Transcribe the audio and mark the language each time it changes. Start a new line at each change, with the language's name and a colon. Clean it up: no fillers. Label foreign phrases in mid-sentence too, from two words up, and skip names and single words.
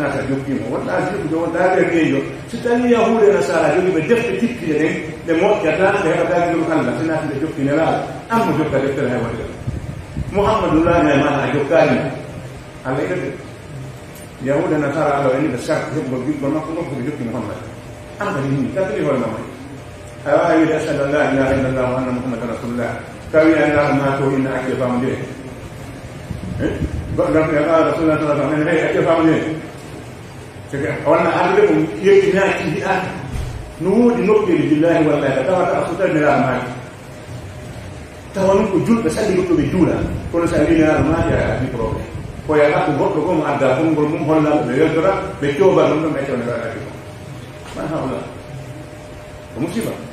Fula: sa jokkimo wonɗa jikkude wonɗa derkejo so tawi yahude nasara jogi ɓe defte tikkiɗe ɗen ɓe moƴƴata ɓe heɓata jom allah sina ɓe jokki nelaɗo an mo jokka deftere hay waɗe muhammad nura ñay maɗa a jokkarimo allah yiɗade yahude nasara allah eni ɓe sart heɓgol giɗgol makko makko ɓe jokki muhammad an kadi himmi kaltiri hoore mamay a wawi wiide
Arabic: أشهد أن لا إله إلا الله وأن محمدا رسول الله
Fula: tawi annaɗo ma to inna acce famodire goɗɗo ɗon qala rasulullah sa sallam ene hey acce famodire seke wonna arde ko yettinaki hiɗaka no woodi nokkeji
Arabic: بالله والله
Fula: ka tawata a sutaniraɗo maaki tawa noon ko julɓe salli goɗɗo ɓe juula kono sa winiraɗo maaki a addi probléme ko yaha ko goɗɗo gomo adda konngol mum hollaɓe ɓe weltora ɓe cooba ɗum ɗon ɓe cewniraɗo addi ko man hawla ko musiba